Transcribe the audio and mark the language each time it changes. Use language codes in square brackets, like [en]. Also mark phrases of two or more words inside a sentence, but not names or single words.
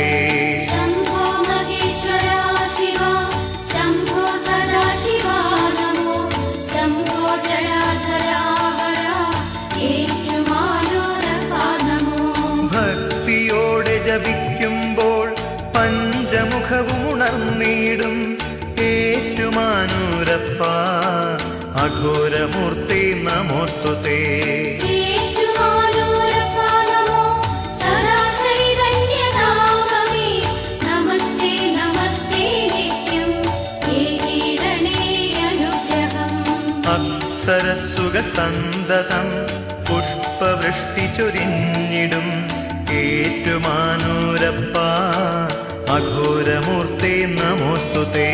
[sa] शम्भो महेश्वरा शिवा शम्भो सदाशिवा नमो शम्भो जडाधरा हरा ഏറ്റുമാനൂരപ്പാ നമോ. [ml] ഭക്തിയോടെ ജപിക്കുമ്പോൾ പഞ്ചമുഖവും ഉണർന്നിടും ഏറ്റുമാനൂരപ്പ [sa] അഘോരമൂർത്തേ നമോസ്തുതേ. [ml] ഏറ്റുമാനൂരപ്പാ നമോ സദാ ചൈതന്യധാമമേ നമസ്തേ നമസ്തേ നിത്യം ഏകീരണേ അനുഗ്രഹം. അപ്സരസ്സുകൾ സന്തതം പുഷ്പവൃഷ്ടി ചൊരിഞ്ഞിടും ഏറ്റുമാനൂരപ്പ [sa] അഘോരമൂർത്തേ നമോസ്തുതേ.